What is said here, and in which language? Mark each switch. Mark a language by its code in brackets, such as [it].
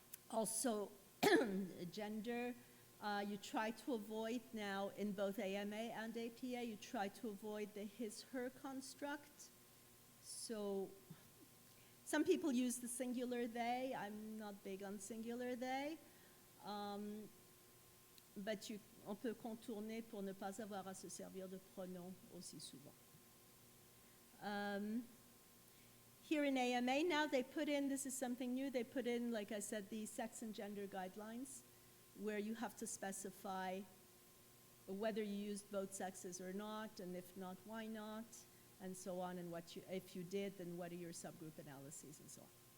[en] Also, gender. You try to avoid now, in both AMA and APA, you try to avoid the his-her construct. So some people use the singular they. I'm not big on singular they. But [fr] on peut contourner pour ne pas avoir à se servir de pronoms aussi souvent. [en] Here in AMA now they put in, this is something new, they put in, like I said, the sex and gender guidelines, where you have to specify whether you used both sexes or not, and if not, why not, and so on, and if you did, then what are your subgroup analyses, and so on.